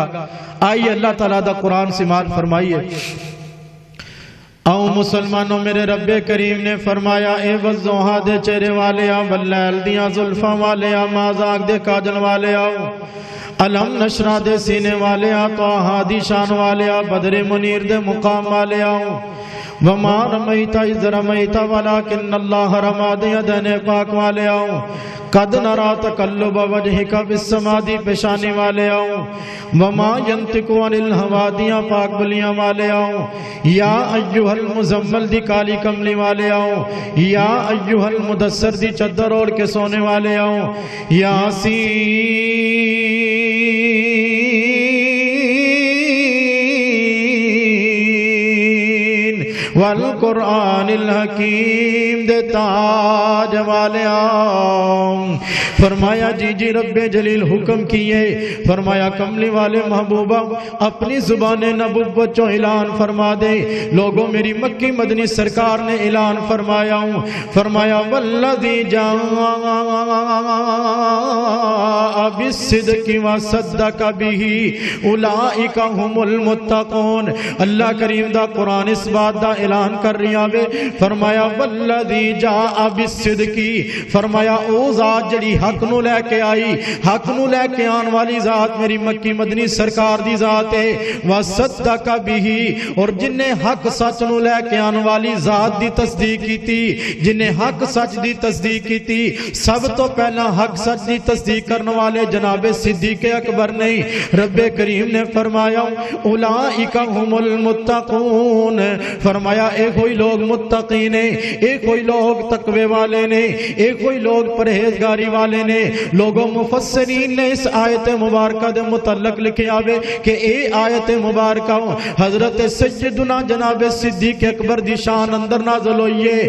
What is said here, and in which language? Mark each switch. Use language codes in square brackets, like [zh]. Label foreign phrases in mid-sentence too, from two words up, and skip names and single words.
[pa] آئیے اللہ تعالیٰ دا قرآن سماعت فرمائیے۔ آؤ مسلمانو، میرے ربِ کریم نے فرمایا اے والضحیٰ دے چہرے والے آ، واللیل دیاں زلفاں والے آ، مازاغ دے کاجل والے آؤ، الم نشرح دے سینے والے آ، طٰہٰ دی شان والے آ، بدرِ منیر دے مقام والے آؤ. [ar] وما رميت إذ رميت ولكن الله رمى [pa] دے عدنے پاک والے آؤ. [ar] قد نرى تقلب وجهك في السماء [pa] دی پیشانی والے آؤ. [ar] وما ينطق عن الهوى [pa] دیاں پاک بلیاں والے آؤ. [ar] يا أيها المزمل [pa] دی کالی کملی والے آؤ. [ar] يا أيها المدثر [pa] دی چدر اوڑھ کے سونے والے آؤ. [ar] والقرآن الحكيم [pa] دے تاج والے آؤ. فرمایا جی جی ربِ جلیل حکم کیے، فرمایا کملی والے محبوبا اپنی زبان نبوت چوں اعلان فرما دے. لوگو میری مکی مدنی سرکار نے اعلان فرمایا ہوں، فرمایا [ar] والذي جاء بالصدق وصدق به أولئك هم المتقون. [pa] اللہ کریم دا قرآن اس بات دا اعلان کر رہا وے، فرمایا [ar] والذي جاء بالصدق, [pa] فرمایا او ذات جیہڑی حق نوں لے کے آئی، حق نوں لے کے آنے والی ذات میری مکی مدنی سرکار دی ذات ہے. [ar] وصدق به, [pa] اور جنہیں حق سچ نوں لے کے آنے والی ذات دی تصدیق کی، جنہیں حق سچ دی تصدیق کی، سب توں پہلا حق سچ دی تصدیق کرنے والے جنابِ صدیق اکبر نہیں. ربِ کریم نے فرمایا [ar] أولئك هم المتقون, [pa] فرمایا فرمایا اے کوئی لوگ متقی نے، اے کوئی لوگ تقوی والے نے، اے کوئی لوگ پرہیزگاری والے نے۔ لوگوں مفسرین نے اس آیت مبارکہ دے متعلق لکھے آوے کہ اے آیت مبارکہ حضرت سیدنا جناب صدیق اکبر دی شان اندر نازل ہوئی ہے۔